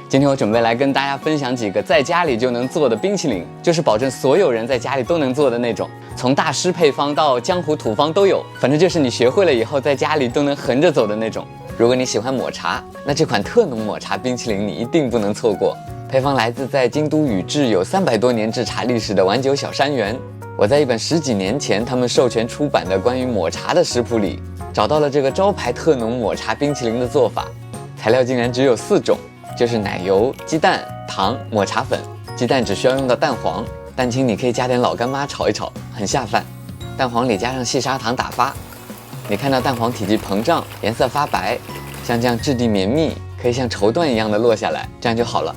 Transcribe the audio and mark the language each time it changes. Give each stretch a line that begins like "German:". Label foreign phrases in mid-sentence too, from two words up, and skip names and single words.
Chinese: 今天我準備來跟大家分享幾個在家裡就能做的冰淇淋，就是保證所有人在家裡都能做的那种，從大師配方到江湖土方都有，反正就是你學会了以後在家裡都能橫着走的那种。如果你喜歡抹茶，那這款特濃抹茶冰淇淋你一定不能錯過。配方來自在京都宇治有300多年制茶歷史的丸久小山園。我在一本10幾年前他們授权出版的關於抹茶的食譜裡，找到了這個招牌特濃抹茶冰淇淋的做法。材料竟然只有4種，就是奶油、雞蛋、糖、抹茶粉。雞蛋只需要用到蛋黃，蛋清你可以加點老乾媽炒一炒，很下飯。蛋黃裡加上細砂糖打發。你看到蛋黄體積膨脹，顏色發白，像這樣質地綿密，可以像綢緞一樣的落下來，這樣就好了。